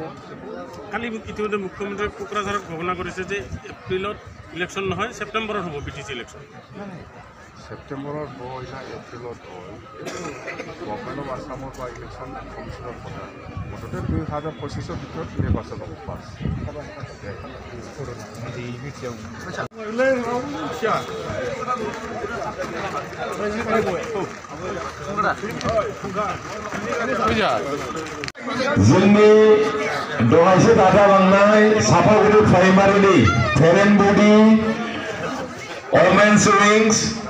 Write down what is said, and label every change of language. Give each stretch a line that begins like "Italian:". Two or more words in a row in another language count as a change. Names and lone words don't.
Assamese: কালি ইতিমধ্যে মুখ্যমন্ত্ৰীয়ে কোকৰাঝাৰত ঘোষণা কৰিছে যে এপ্ৰিলত ইলেকশ্যন নহয় ছেপ্টেম্বৰত হ'ব বিটিচি ইলেকশ্যন ছেপ্টেম্বৰত হয় না এপ্ৰিলত হয় গভৰ্ণমেণ্ট অফ আছামৰ পৰা ইলেকশ্যন কমিশ্যনৰ কথা মুঠতে 2025 ভিতৰত নিৰ্বাচন হ'ব পাছ
Bodo: जोंनि दहायसो दाजालांनाय सापागुरि प्राइमारिनि फेरेनबुदि
English: women's wings